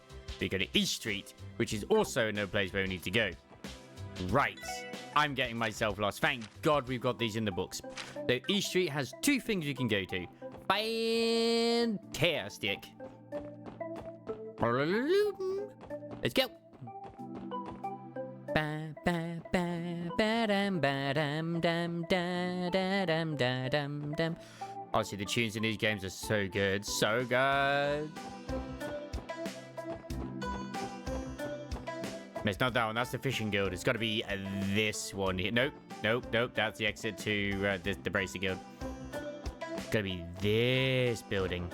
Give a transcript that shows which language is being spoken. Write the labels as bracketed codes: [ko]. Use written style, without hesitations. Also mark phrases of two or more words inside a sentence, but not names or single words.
[en] We go to East Street, which is also no place where we need to go. Right, I'm getting myself lost. Thank God we've got these in the books. So East Street has 2 things you can go to. Fantastic. Let's go. Ba ba ba ba dam ba dam dam da da dam da dam dam. Honestly, the tunes in these games are so good. So good. It's not that one. That's the Fishing Guild. It's got to be this one here. Nope. Nope. Nope. That's the exit to the Bracing Guild. It's got to be this building.